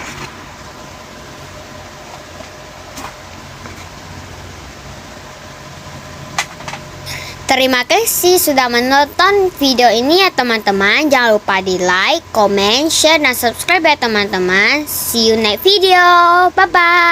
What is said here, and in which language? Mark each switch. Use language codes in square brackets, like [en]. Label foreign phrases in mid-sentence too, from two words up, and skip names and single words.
[id] Terima kasih sudah menonton video ini ya teman-teman. Jangan lupa di [en] like, comment, share, [id] dan subscribe ya teman-teman. [en] See you next video. Bye-bye.